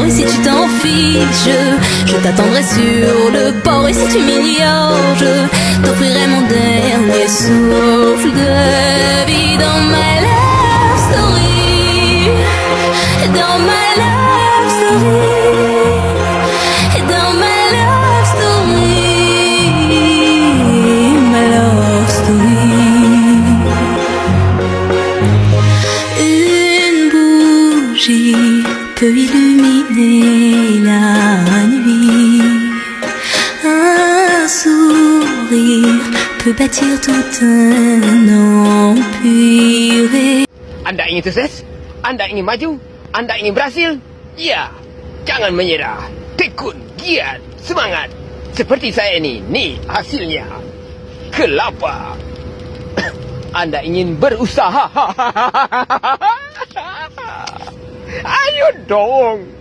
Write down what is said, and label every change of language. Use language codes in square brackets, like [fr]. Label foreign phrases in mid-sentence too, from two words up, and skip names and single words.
[fr] Et si tu t'en fiches, je t'attendrai sur le port. Et si tu m'ignores, je t'offrirai mon dernier souffle de vie. Dans ma [en] love story, [fr] dans ma [en] love story, [fr] dans ma [en] love story, [fr] ma [en] love story. [fr] Une bougie peut illuminer la nuit. Un sourire peut bâtir tout un empire. [id] Anda ingin sukses? Anda ingin maju? Anda ingin berhasil? Ya, jangan menyerah. Tekun, giat, semangat. Seperti saya ini, nih hasilnya. Kelapa. Anda ingin berusaha? Ayo dong.